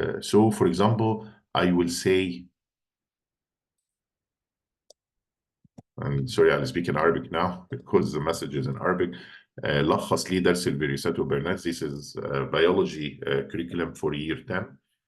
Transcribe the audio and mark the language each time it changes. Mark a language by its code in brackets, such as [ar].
[en] So, for example, I will say, and sorry, I'll speak in Arabic now because the message is in Arabic. [ar] لخص لي درس الفيروسات وبرنامج. [en] This is biology curriculum for year 10.